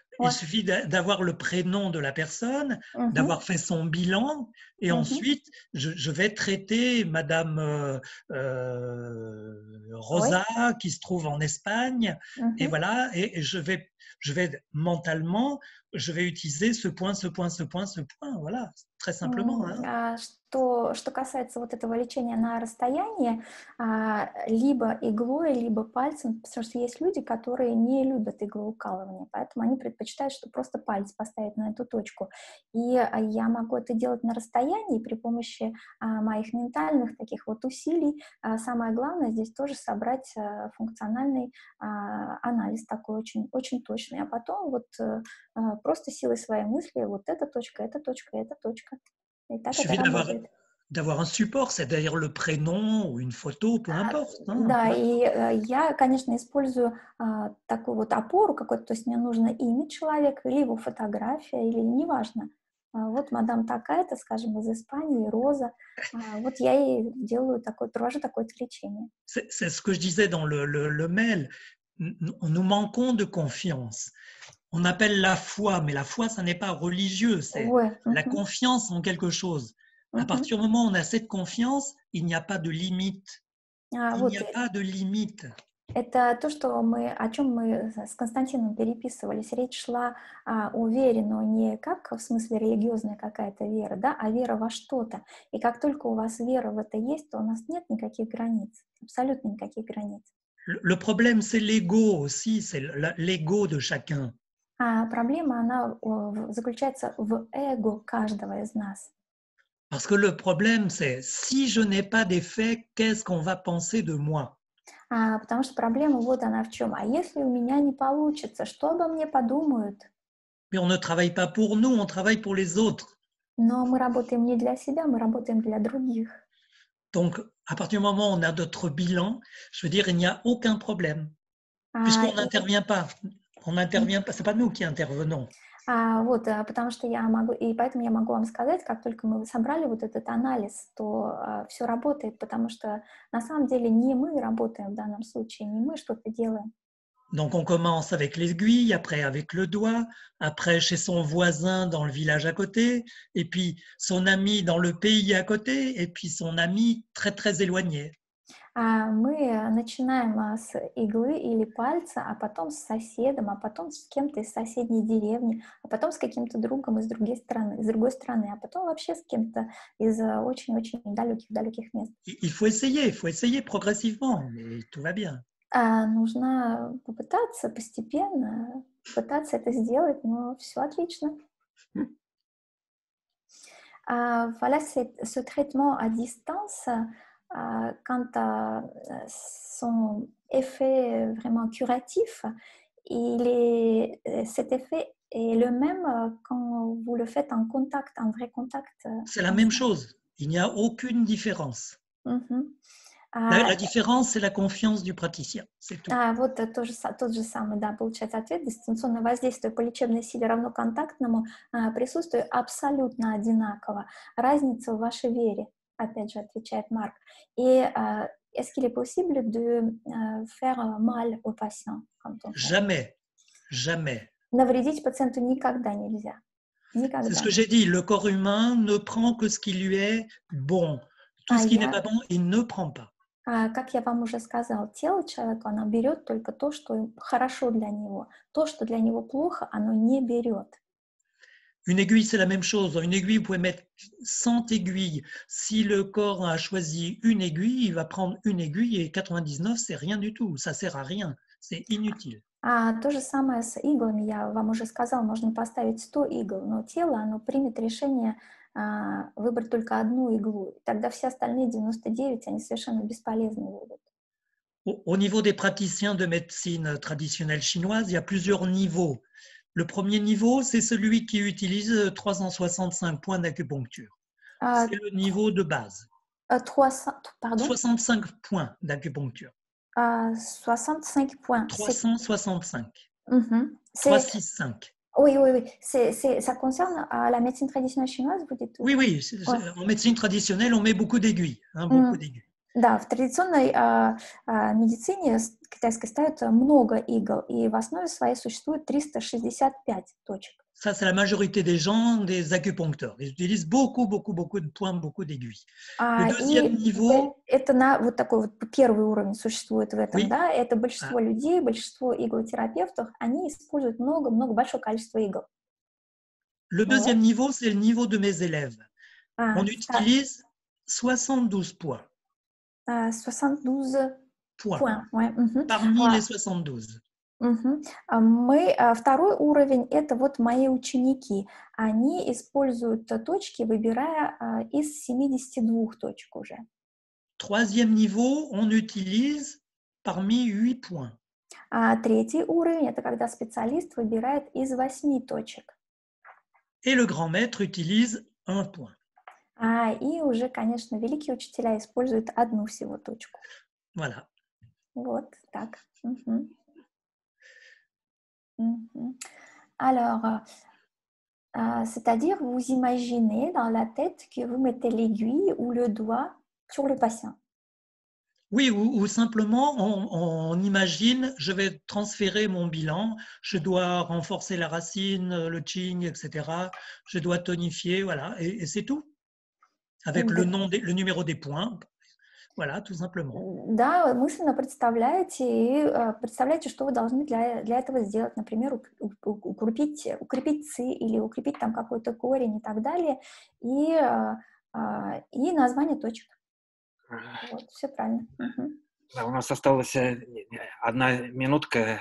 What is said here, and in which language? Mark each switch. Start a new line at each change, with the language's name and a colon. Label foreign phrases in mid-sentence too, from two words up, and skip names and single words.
French: Il suffit d'avoir le prénom de la personne, d'avoir fait son bilan, et ensuite, je vais traiter Madame Rosa, qui se trouve en Espagne, et voilà, et je vais mentalement, je vais utiliser ce point, voilà, très simplement.
Russian: Что касается вот этого лечения на расстоянии, либо иглой, либо пальцем, потому что есть люди, которые не любят иглоукалывание, поэтому они предпочитают, что просто палец поставить на эту точку. И я могу это делать на расстоянии при помощи моих ментальных таких вот усилий. Самое главное здесь тоже собрать функциональный анализ такой очень, очень точный, а потом вот просто силой своей мысли вот эта точка, эта точка, эта точка.
French: Il suffit d'avoir un support, c'est-à-dire le prénom ou une photo, peu importe.
Russian: Да, и я, конечно, использую такую вот опору какой-то, то есть мне нужно имя человека, или его фотография, или неважно. Вот мадам такая-то, скажем, из Испании, Роза. Вот я ей провожу такое-то лечение.
French: C'est ce que je disais dans le mail. Nous manquons de confiance. On appelle la foi, mais la foi, ça n'est pas religieux, c'est la confiance en quelque chose. À partir du moment où on a cette confiance, il n'y a pas de limite. Il
Russian: Вот
French: n'y a pas de limite.
Russian: это то, что о чем мы с Константином переписывались. Речь шла о вере, но не как в смысле религиозная какая-то вера, да, а вера во что-то. И как только у вас вера в это есть, то у нас нет никаких границ, абсолютно никаких границ.
French: Le problème, c'est l'ego aussi, c'est l'ego de chacun.
Russian: А проблема, она заключается в эго каждого из нас.
French: Parce que le problème, c'est si je n'ai pas d'effet, qu'est-ce qu'on va penser de moi?
Russian: Потому что проблема вот она в чем. А если у меня не получится, что обо мне подумают?
French: Mais on ne travaille pas pour nous, on travaille pour les autres.
Russian: Но мы работаем не для себя, мы работаем для других.
French: Donc, à partir du moment où on a notre bilan, je veux dire, il n'y a aucun problème. Puisqu'on n'intervient pas. On n'intervient pas, ce n'est pas nous qui intervenons.
Russian: Вот, потому что я могу, и поэтому я могу вам сказать, как только мы собрали вот этот анализ, то все работает, потому что на самом деле не мы работаем в данном случае, не мы что-то делаем.
French: Donc, on commence avec l'aiguille, après avec le doigt, après chez son voisin dans le village à côté, et puis son ami dans le pays à côté, et puis son ami très, très éloigné.
Russian: Мы начинаем с иглы или пальца, а потом с соседом, а потом с кем-то из соседней деревни, а потом с каким-то другом из другой страны, а потом вообще с кем-то из очень-очень далеких мест.
French: Il faut essayer progressivement, et tout va bien.
Russian: Нужно попытаться постепенно, пытаться это сделать, но все отлично.
French: Voilà, ce traitement à distance, quant à son effet vraiment curatif, cet effet est le même quand vous le faites en contact, en vrai contact. C'est la même chose, il n'y a aucune différence. La différence, c'est la confiance du praticien, c'est tout.
Russian: Вот тот же самый, да, получается ответ. Дистанционное воздействие по лечебной силе равно контактному присутствию абсолютно одинаково. Разница в вашей вере, опять же, отвечает Марк.
French: Et est-ce qu'il est possible de faire mal au patient? Jamais, jamais.
Russian: Навредить пациенту никогда нельзя. Никогда.
French: C'est ce que j'ai dit, le corps humain ne prend que ce qui lui est bon. Tout ce qui n'est pas bon, il ne prend pas.
Russian: Как я вам уже сказала, тело человека, оно берет только то, что хорошо для него. То, что для него плохо, оно не берет.
French: Une aiguille, c'est la même chose. Dans une aiguille, vous pouvez mettre 100 aiguilles. Si le corps a choisi une aiguille, il va prendre une aiguille et 99, c'est rien du tout. Ça sert à rien. C'est inutile.
Russian: То же самое с иглами. Я вам уже сказала, можно поставить 100 игл, но тело, оно примет решение выбрать только одну иглу. Тогда все остальные 99, они совершенно бесполезны будут.
French: Au niveau des praticiens de médecine traditionnelle chinoise, il y a plusieurs niveaux. Le premier niveau, c'est celui qui utilise 365 points d'acupuncture. C'est le niveau de base. 65 points d'acupuncture. 65 points. 365. 365. Oui. Ça concerne la médecine traditionnelle chinoise, vous dites? Oui. En médecine traditionnelle, on met beaucoup d'aiguilles. Beaucoup d'aiguilles.
Russian: Да, в традиционной медицине китайской ставят много игл, и в основе своей существует 365 точек.
French: Ça, c'est la majorité des gens, des acupuncteurs. Ils utilisent beaucoup de points, beaucoup d'aiguilles. Le deuxième niveau...
Russian: Это вот такой вот первый уровень существует в этом,
French: oui.
Russian: Да? Это большинство людей, большинство иглотерапевтов, они используют большое количество игл.
French: Le deuxième niveau, c'est le niveau de mes élèves. On utilise 72 points. 72 points. Ouais. Parmi les 72.
Russian: Второй уровень – это вот мои ученики. Они используют точки, выбирая из 72 точек уже.
French: Troisième niveau, on utilise parmi 8 points.
Russian: Третий уровень – это когда специалист выбирает из 8 точек.
French: Et le grand maître utilise 1 point.
Russian: И уже, конечно, великие учителя используют одну всего точку.
French: Voilà.
Russian: Вот так.
French: Alors, c'est-à-dire, vous imaginez dans la tête que vous mettez l'aiguille ou le doigt sur le patient. Oui, ou simplement, on imagine, je vais transférer mon bilan, je dois renforcer la racine, le qing, etc. Je dois tonifier, voilà, et c'est tout. avec le numéro des points. Voilà, tout simplement.
Russian: Да, мысленно представляете и представляете, что вы должны для этого сделать. Например, укрепить ци или укрепить там какой-то корень и так далее. И название точек. Вот, все правильно. Да, у нас осталась 1 минутка.